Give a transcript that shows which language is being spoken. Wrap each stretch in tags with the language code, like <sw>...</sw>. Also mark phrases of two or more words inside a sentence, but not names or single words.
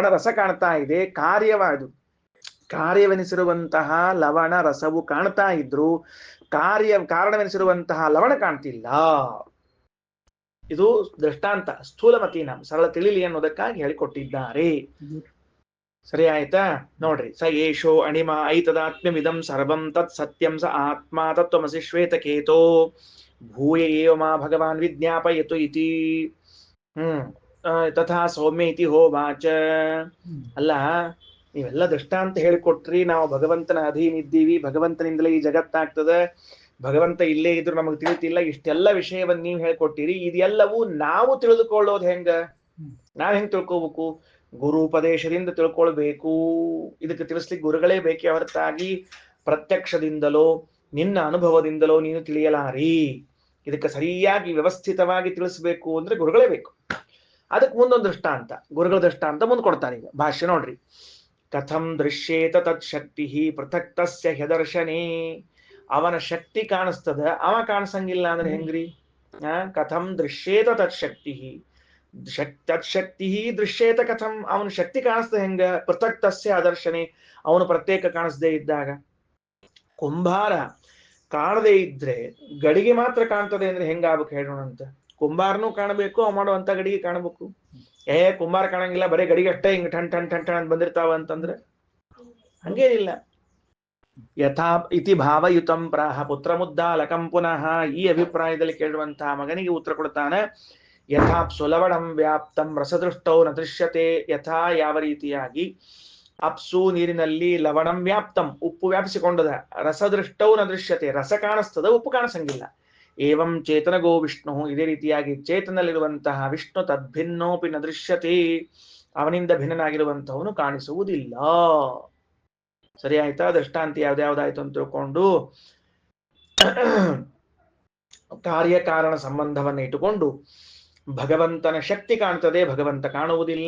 <kn>ರಸ ಕಾಣ್ತಾ ಇದೆ ಕಾರ್ಯವೆನಿಸಿರುವಂತಹ ಲವಣ ರಸವು ಕಾಣ್ತಾ ಇದ್ರು ಕಾರಣವೆನಿಸಿರುವಂತಹ ಲವಣ ಕಾಣ್ತಿಲ್ಲ ಇದು ದೃಷ್ಟಾಂತ ಸ್ಥೂಲಮತೀನ ಸರಳ ತಿಳಿಲಿ ಅನ್ನೋದಕ್ಕಾಗಿ ಹೇಳಿಕೊಟ್ಟಿದ್ದಾರೆ ಸರಿ ಆಯ್ತಾ ನೋಡ್ರಿ</kn> <sa>ಸ ಏಷೋ ಅಣಿಮ ಐತದಾತ್ಮ್ಯಮಿದಂ ಸರ್ವಂ ತತ್ ಸತ್ಯಂ ಸ ಆತ್ಮ ತತ್ವಮಸಿ ಶ್ವೇತಕೇತೋ ಭೂಯ ಏವ ಮಾ ಭಗವಾನ್ ವಿಜ್ಞಾಪಯತು ಇತಿ ತಥಾ ಸೌಮ್ಯ ಇತಿ ಹೋವಾಚ</sa> <kn>ಅಲ್ಲ ನೀವೆಲ್ಲ ದೃಷ್ಟಾಂತ ಹೇಳಿಕೊಟ್ರಿ ನಾವು ಭಗವಂತನ ಅಧೀನ ಇದ್ದೀವಿ ಭಗವಂತನಿಂದಲೇ ಈ ಜಗತ್ತಾಗ್ತದೆ ಭಗವಂತ ಇಲ್ಲೇ ಇದ್ರು ನಮಗೆ ತಿಳಿತಿಲ್ಲ ಇಷ್ಟೆಲ್ಲ ವಿಷಯವನ್ನ ನೀವು ಹೇಳ್ಕೊಟ್ಟಿರಿ ಇದೆಲ್ಲವೂ ನಾವು ತಿಳಿದುಕೊಳ್ಳೋದು ಹೆಂಗ ನಾವ್ ಹೆಂಗ್ ತಿಳ್ಕೋಬೇಕು ಗುರು ಉಪದೇಶದಿಂದ ತಿಳ್ಕೊಳ್ಬೇಕು ಇದಕ್ಕೆ ತಿಳಿಸ್ಲಿಕ್ಕೆ ಗುರುಗಳೇ ಬೇಕೇ ಹೊರತಾಗಿ ಪ್ರತ್ಯಕ್ಷದಿಂದಲೋ ನಿನ್ನ ಅನುಭವದಿಂದಲೋ ನೀನು ತಿಳಿಯಲಾರಿ ಇದಕ್ಕೆ ಸರಿಯಾಗಿ ವ್ಯವಸ್ಥಿತವಾಗಿ ತಿಳಿಸ್ಬೇಕು ಅಂದ್ರೆ ಗುರುಗಳೇ ಬೇಕು ಅದಕ್ಕೆ ಮುಂದೊಂದು ದೃಷ್ಟಾಂತ ಗುರುಗಳ ದೃಷ್ಟಾಂತ ಮುಂದೆ ಕೊಡ್ತಾನೆ ಈಗ ಭಾಷ್ಯ ನೋಡ್ರಿ</kn> <sa>ಕಥಂ ದೃಶ್ಯೇತ ತತ್ ಶಕ್ತಿ ಪೃಥಕ್ ತಸ್ಯ ಹ್ಯದರ್ಶನೇ</sa> <kn>ಅವನ ಶಕ್ತಿ ಕಾಣಿಸ್ತದ ಅವ ಕಾಣಿಸಂಗಿಲ್ಲ ಅಂದ್ರೆ ಹೆಂಗ್ರಿ</kn> <sa>ಕಥಂ ದೃಶ್ಯೇತ ತತ್ ಶಕ್ತಿ ತತ್ಶಕ್ತಿ ದೃಶ್ಯೇತ ಕಥಂ</sa> <kn>ಅವನ ಶಕ್ತಿ ಕಾಣಿಸ್ತದೆ ಹೆಂಗ</kn> <sa>ಪೃಥಕ್ ತಸ್ಯ ಅದರ್ಶನೆ</sa> <kn>ಅವನು ಪ್ರತ್ಯೇಕ ಕಾಣಿಸದೇ ಇದ್ದಾಗ ಕುಂಭಾರ ಕಾಣದೇ ಇದ್ರೆ ಗಡಿಗೆ ಮಾತ್ರ ಕಾಣ್ತದೆ ಅಂದ್ರೆ ಹೆಂಗಾಗ್ಬೇಕು ಹೇಳೋಣ ಅಂತ ಕುಂಬಾರನೂ ಕಾಣಬೇಕು ಅವ ಮಾಡುವಂತ ಗಡಿಗೆ ಕಾಣಬೇಕು ಕುಂಬಾರ ಕಾಣಂಗಿಲ್ಲ ಬರೀ ಗಡಿಗೆ ಅಷ್ಟೇ ಹಿಂಗ್ ಟನ್ ಟನ್ ಟನ್ ಟನ್ ಬಂದಿರ್ತಾವ ಅಂತಂದ್ರೆ ಹಂಗೇನಿಲ್ಲ</kn> <sa>ಯಥಾ ಇತಿ ಭಾವಯುತಂ ಪ್ರಾಹ ಪುತ್ರ ಮುದ್ದಾಲಕಂ ಪುನಃ</sa> <kn>ಈ ಅಭಿಪ್ರಾಯದಲ್ಲಿ ಕೇಳುವಂತಹ ಮಗನಿಗೆ ಉತ್ತರ ಕೊಡ್ತಾನೆ</kn> <sa>ಯಥಾ ಸುಲವಣಂ ವ್ಯಾಪ್ತಂ ರಸದೃಷ್ಟೌ ನ ದೃಶ್ಯತೆ</sa> <kn>ಯಥಾ ಯಾವ ರೀತಿಯಾಗಿ ಅಪ್ಸು ನೀರಿನಲ್ಲಿ</kn> <sa>ಲವಣಂ ವ್ಯಾಪ್ತಂ</sa> <kn>ಉಪ್ಪು ವ್ಯಾಪಿಸಿಕೊಂಡದ</kn> <sa>ರಸದೃಷ್ಟೌ ನ ದೃಶ್ಯತೆ</sa> <kn>ರಸ ಕಾಣಿಸ್ತದ ಉಪ್ಪು ಕಾಣಿಸಂಗಿಲ್ಲ</kn> <sa>ಏವಂ ಚೇತನಗೋ ವಿಷ್ಣು</sa> <kn>ಇದೇ ರೀತಿಯಾಗಿ ಚೇತನಲ್ಲಿರುವಂತಹ ವಿಷ್ಣು</kn> <sa>ತದ್ಭಿನ್ನೋಪಿ ನ ದೃಶ್ಯತೆ</sa> <kn>ಅವನಿಂದ ಭಿನ್ನನಾಗಿರುವಂತಹವನು ಕಾಣಿಸುವುದಿಲ್ಲ ಸರಿ ಆಯ್ತಾ ದೃಷ್ಟಾಂತಿ ಯಾವ್ದಾಯ್ತು ಅಂತ ತಿಳ್ಕೊಂಡು ಕಾರ್ಯಕಾರಣ ಸಂಬಂಧವನ್ನು ಇಟ್ಟುಕೊಂಡು ಭಗವಂತನ ಶಕ್ತಿ ಕಾಣ್ತದೆ, ಭಗವಂತ ಕಾಣುವುದಿಲ್ಲ.</kn>